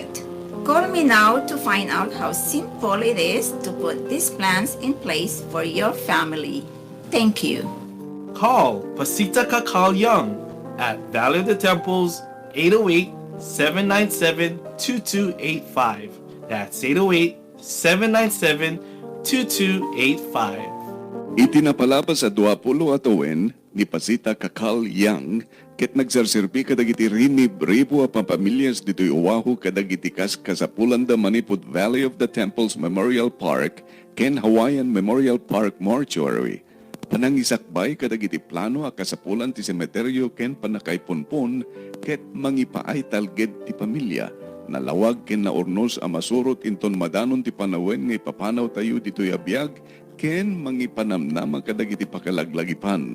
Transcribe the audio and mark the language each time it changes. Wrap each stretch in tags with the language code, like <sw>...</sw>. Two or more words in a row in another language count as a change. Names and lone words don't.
<en>Call me now to find out how simple it is to put these plans in place for your family. Thank you. Call Pasita Kakal Young at Valley of the Temples 808-797-2285. That's 808-797-2285.</en> <ilo>Itinapalapa sa 20 atuwen ni Pasita Kakal Yang ket nagsarsirpi kadagiti rinib-ribo a pampamilyas dito'y Oahu kadagiti kas kasapulanda manipud Valley of the Temples Memorial Park ken Hawaiian Memorial Park Mortuary. Panangisakbay kadagiti plano a kasapulan ti semeteryo ken panakaypunpon ket mangipaay talged ti pamilya. Nalawag ken naurnos a masurot inton madanon ti panawen nga ipapanaw tayo dito'y abiyag ken mangipanamnama kadagiti pakalaglagipan.</ilo>